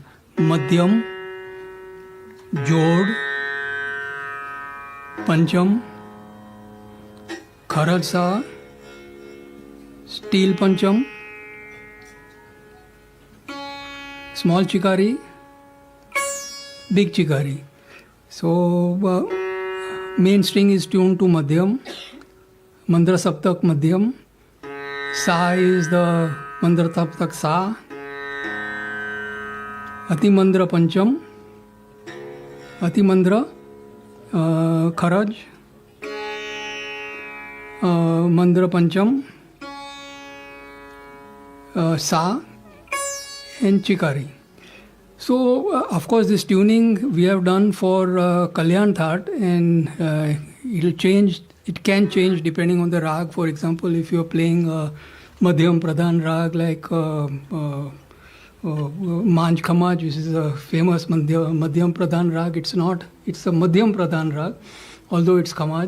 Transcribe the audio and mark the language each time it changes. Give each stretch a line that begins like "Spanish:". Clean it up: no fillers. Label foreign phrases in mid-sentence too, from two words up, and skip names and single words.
English: Madhyam, Jod, Pancham, Kharaj Sa, Steel Pancham, Small Chikari, Big Chikari. So main string is tuned to Madhyam, Mandra Saptak Madhyam, Sa is the Mandra Saptak Sa, Ati Mandra Pancham, Ati Mandra Kharaj, Mandra Pancham, Sa, and Chikari. So, of course, this tuning we have done for Kalyan Thaat, and it can change depending on the rag. For example, if you are playing Madhyam Pradhan rag like Manj Khamaj, which is a famous Madhyam Pradhan rag, it's a Madhyam Pradhan rag, although it's Khamaj.